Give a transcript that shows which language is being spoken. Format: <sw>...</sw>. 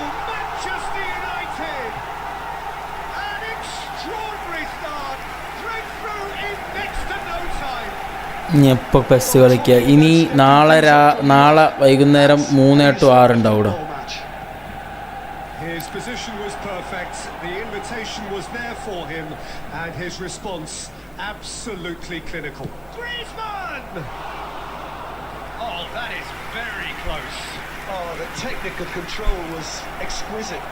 <en>Manchester United! An extraordinary start, breakthrough in next to no time.</en> <ml>ഇനി എപ്പോൾ pes കളിക്കുക? ഇനി നാളെ വൈകുന്നേരം 3 to 6 ഉണ്ടാവും ഇവിടെ.</ml> <en>His position was perfect, the invitation was there for him, and his response absolutely clinical. Griezmann! Oh, that is very close. Oh, the technical control was exquisite.</en>